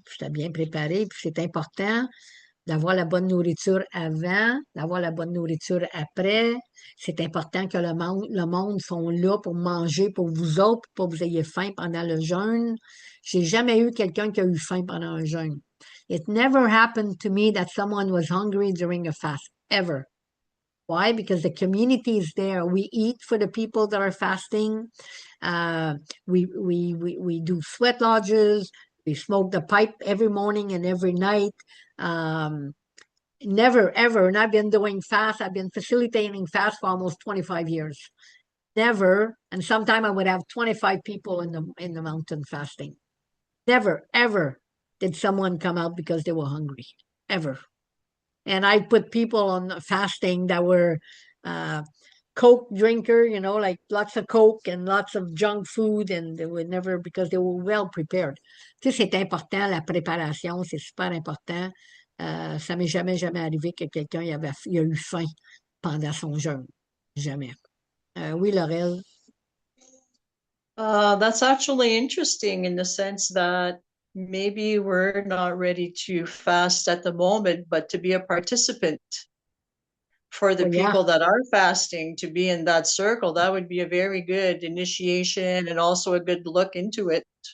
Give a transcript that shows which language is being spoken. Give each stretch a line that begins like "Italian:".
French: Puis j'étais bien préparée, puis c'est important d'avoir la bonne nourriture avant, d'avoir la bonne nourriture après. C'est important que le monde sont là pour manger pour vous autres, pour pas que vous ayez faim pendant le jeûne. J'ai jamais eu quelqu'un qui a eu faim pendant un jeûne.
English: It never happened to me that someone was hungry during a fast, ever. Why? Because the community is there. We eat for the people that are fasting. We do sweat lodges. We smoke the pipe every morning and every night. Never, ever, and I've been doing fast, I've been facilitating fast for almost 25 years. Never, and sometime I would have 25 people in the mountain fasting. Never, ever did someone come out because they were hungry. Ever. And I put people on fasting that were Coke drinker, like lots of Coke and lots of junk food, and they would never, because they were well prepared.
French: Tu sais, c'est important, la préparation, c'est super important. Ça m'est jamais arrivé que quelqu'un il a eu faim pendant son jeûne. Jamais. Oui, Laurel.
English: That's actually interesting in the sense that maybe we're not ready to fast at the moment, but to be a participant for the people that are fasting, to be in that circle, that would be a very good initiation and also a good look into it.